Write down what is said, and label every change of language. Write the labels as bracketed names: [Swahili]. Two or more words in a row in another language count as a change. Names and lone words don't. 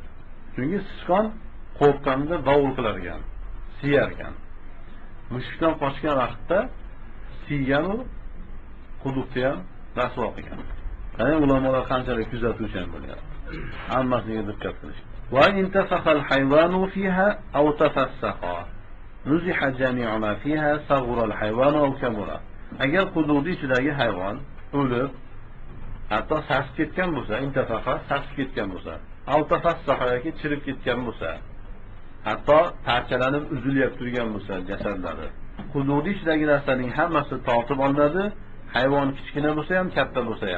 [Uzbek] Chunki sichqon qo'rqqanda davul qilar ekan, siyar ekan. Mushukdan qochgan vaqtda siygan u quduqda ham rasvo qilgan. Qani ulamolar qanchalik kuzatuvchan bo'lyapti. Hammasiga diqqat qilish. [Arabic] وانتفخ الحيوان فيها أو تفسخ. نزح جميع ما فيها صغر الحيوان أو كبر. [Uzbek] Agar quduqning ichidagi hayvon o'lib, hatto sasib ketgan bo'lsa, intafaqa sasib ketgan bo'lsa, [Arabic] أو تفسخ [Uzbek] yoki chirib ketgan bo'lsa, hatto parchalanib uzilyap turgan bo'lsa jasadlari, quduqning ichidagi narsaning hammasi tortib olinadi, hayvon kichkina bo'lsa ham, katta bo'lsa ham.